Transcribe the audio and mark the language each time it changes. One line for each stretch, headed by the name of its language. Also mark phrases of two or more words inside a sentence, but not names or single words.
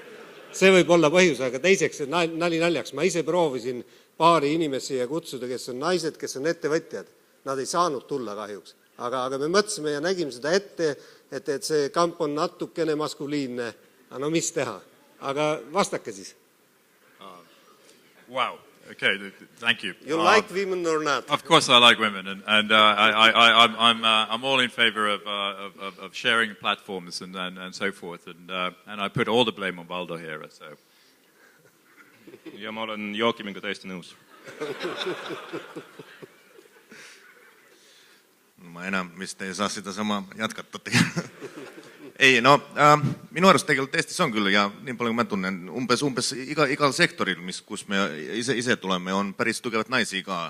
Estonian: See võib olla põhjus, aga teiseks nali naljaks. Ma ise proovisin paari inimesi ja kutsuda, kes on naised, kes on ettevõtjad. Nad ei saanud tulla kahjuks. Aga me mõtlesime ja nägime seda ette, et see kamp on natukene maskuliinne. No mis teha? Aga vastake siis.
English: Wow. Okay, thank you. You like women or not? Of course I like women, and I'm all in favor of sharing platforms and so forth, and I put all the blame on Valdo here. So.
Estonian: Ja ma olen Joakimiga täiesti nõus. Ma enam vist ei saa seda sama jätkata. Ei, no minu arust tegelikult Eestis on küll ja nii palju ma tunnen, umbes igal sektoril, kus me ise tuleme, on päris tugevat naisi ka.